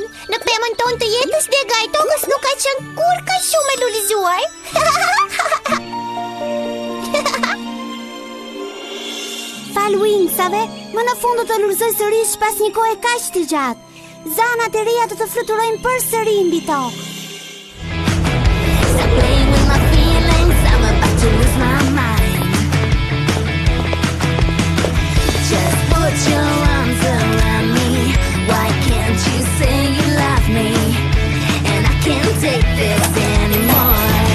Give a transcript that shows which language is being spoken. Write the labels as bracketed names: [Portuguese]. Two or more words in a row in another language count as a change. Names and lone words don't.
[Albanian] Në pemën tonë të jetës dega i tokës nuk ka qenë kur ka shumë e lulëzuar. Fal Wingsave, më në fund do të lulëzoj sërish pas një kohe kaq të gjatë. Zanat e reja do të fluturojnë përsëri mbi tokë. [English] Why can't you say you love me? And I can't take this anymore.